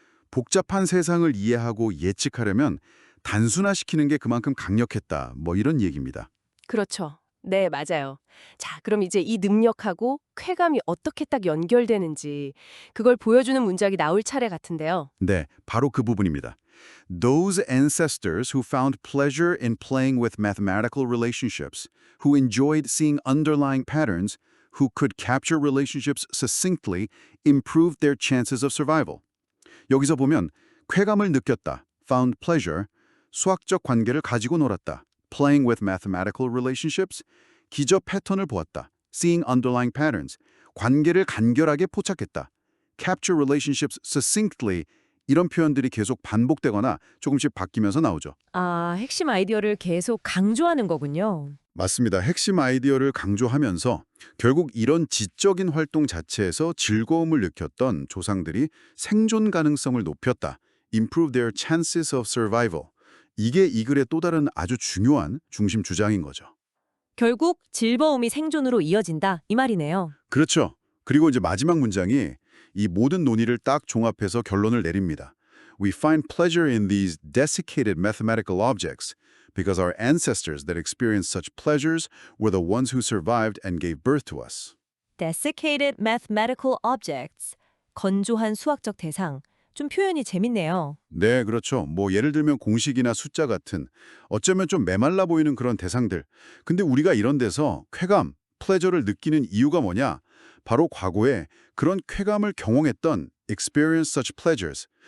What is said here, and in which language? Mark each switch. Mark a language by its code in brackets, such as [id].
[ko] 복잡한 세상을 이해하고 예측하려면 단순화시키는 게 그만큼 강력했다. 뭐 이런 얘기입니다. 그렇죠. 네, 맞아요. 자, 그럼 이제 이 능력하고 쾌감이 어떻게 딱 연결되는지 그걸 보여주는 문장이 나올 차례 같은데요. 네, 바로 그 부분입니다. [en] Those ancestors who found pleasure in playing with mathematical relationships, who enjoyed seeing underlying patterns, who could capture relationships succinctly, improved their chances of survival. [ko] 여기서 보면 쾌감을 느꼈다, [en] found pleasure, [ko] 수학적 관계를 가지고 놀았다, [en] playing with mathematical relationships, [ko] 기저 패턴을 보았다, [en] seeing underlying patterns, [ko] 관계를 간결하게 포착했다, [en] capture relationships succinctly, [ko] 이런 표현들이 계속 반복되거나 조금씩 바뀌면서 나오죠. 아, 핵심 아이디어를 계속 강조하는 거군요. 맞습니다. 핵심 아이디어를 강조하면서 결국 이런 지적인 활동 자체에서 즐거움을 느꼈던 조상들이 생존 가능성을 높였다. [en] Improve their chances of survival. [ko] 이게 이 글의 또 다른 아주 중요한 중심 주장인 거죠. 결국 즐거움이 생존으로 이어진다 이 말이네요. 그렇죠. 그리고 이제 마지막 문장이 이 모든 논의를 딱 종합해서 결론을 내립니다. [en] We find pleasure in these desiccated mathematical objects because our ancestors that experienced such pleasures were the ones who survived and gave birth to us. Desiccated mathematical objects. [ko] 건조한 수학적 대상. 좀 표현이 재밌네요. 네, 그렇죠. 뭐 예를 들면 공식이나 숫자 같은 어쩌면 좀 메말라 보이는 그런 대상들. 근데 우리가 이런 데서 쾌감, pleasure를 느끼는 이유가 뭐냐? 바로 과거에 그런 쾌감을 경험했던 [en] experience such pleasures.